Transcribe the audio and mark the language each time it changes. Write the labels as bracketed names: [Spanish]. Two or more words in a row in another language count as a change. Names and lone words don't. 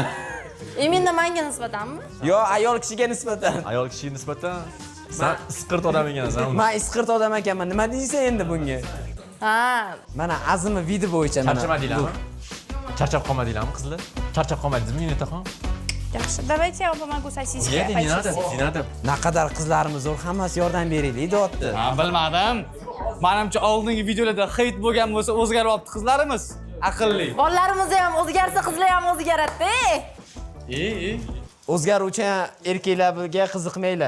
[Uzbek] Imенно menga nisbatanmi? Yo, ayol kishiga nisbatan. ayol kishiga nisbatan san isqirt odam ekansan. Men isqirt odam ekanman. Nima deysan endi bunga? Ha, Mana azimi video bo'yicha mana. Charchamadinglarmi? Charchab qolmadinglarmi qizlar? Charchab qolmadingizmi Unitaxon? Yaxshi, [Russian] давайте я вам помогу сосиски. Yedi, не надо, не надо. [Uzbek] Naqadar qizlarimiz zo'r, hammasi yordam beraylik, deyapti. Men bilmadim. Menimcha oldingi videolarda hit bo'lgan bo'lsa o'zgaryapti qizlarimiz. Aqlli. bolalarimiz ham o'zgarsa, qizlar ham o'zgaradi. O'zgaruvchi erkaklarga qiziqmanglar.